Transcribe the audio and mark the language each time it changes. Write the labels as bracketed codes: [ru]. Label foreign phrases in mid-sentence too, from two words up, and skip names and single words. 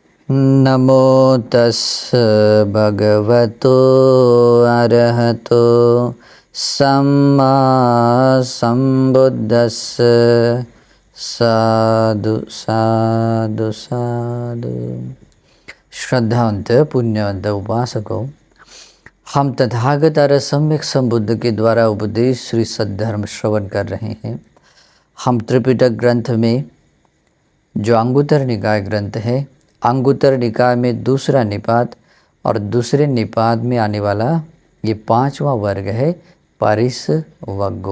[pi] नमो तस् भगवतो अरहतो सम्मा संबुद्धस्स। साधु साधु साधु। [hi] श्रद्धावंत पुण्यवंत उपासकों, हम तथागत और सम्यक संबुद्ध के द्वारा उपदेश श्री सद्धर्म श्रवण कर रहे हैं। हम त्रिपिटक ग्रंथ में जो अंगुत्तर निकाय ग्रंथ है, अंगुत्तर निकाय में दूसरा निपात और दूसरे निपात में आने वाला ये पांचवा वर्ग है परिसवग्गो।